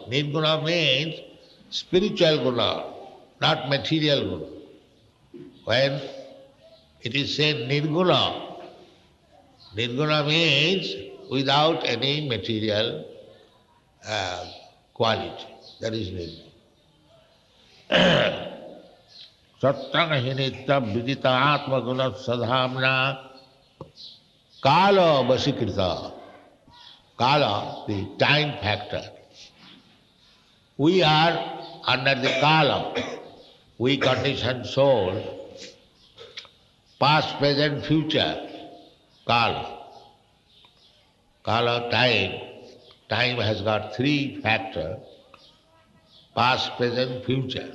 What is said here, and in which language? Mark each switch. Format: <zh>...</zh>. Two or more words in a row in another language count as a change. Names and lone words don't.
<en>Nirguna means spiritual guna, not material guna. When it is said Nirguna, Nirguna means without any material quality. That is Nirguna.</en> <sa>सत्त्वं हि नित्य विदित आत्म गुण साधन काल वशीकृत.</sa> <en>Kala, the time factor. We are under the kala. We conditioned soul, past, present, future, kala. Kala, time. Time has got three factors, past, present, future.</en>